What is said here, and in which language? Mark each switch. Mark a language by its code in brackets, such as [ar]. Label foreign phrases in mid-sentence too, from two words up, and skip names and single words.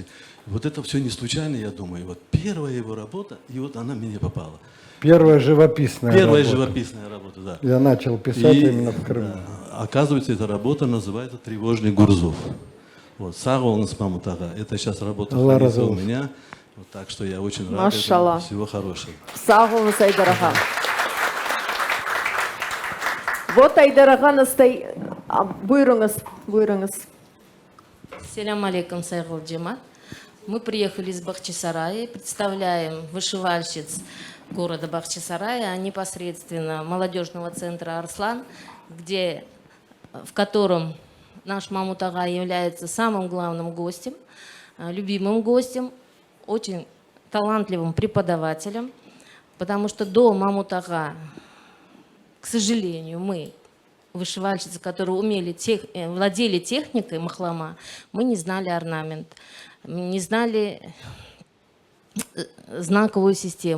[ru] Вот это все не случайно, я думаю. Вот первая его работа, и вот она мне попала. Первая живописная живописная работа, да. Я начал писать именно в Крыму. Оказывается, эта работа называется «Тревожный Гурзуф». Вот, Сағолыңыз Мамут Ага. Это сейчас работа хранится у меня. Вот, так что я очень рад. Машалла. Всего хорошего. [crh] Sağ olun Айдар Ağa. Вот Айдар Ağa Buyurunuz, buyurunuz. Селям алейкум, сайгул джемат. [ru] Мы приехали из Бахчисарая, представляем вышивальщиц города Бахчисарая, а непосредственно молодежного центра «Арслан», в котором наш Мамут Ага является самым главным гостем, любимым гостем, очень талантливым преподавателем, потому что до Мамут Ага, к сожалению, мы, вышивальщицы, которые владели техникой махлама, мы не знали орнамент, не знали знаковую систему.